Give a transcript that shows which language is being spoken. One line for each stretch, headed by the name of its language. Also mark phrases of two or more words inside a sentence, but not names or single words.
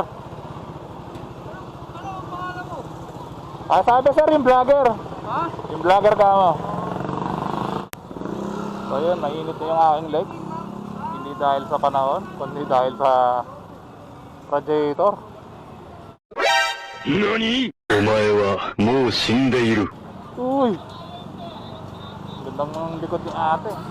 Filipino: Ano ang pangalan mo? Sabi sir, yung vlogger. Ha? Yung vlogger ka mo. So yun, mainit na yung aking legs. Hindi dahil sa panahon, kundi dahil sa radiator.
Japanese: NANI?! お前はもう死んでいる。
Filipino: Uy! Gandang ng likod ni ate.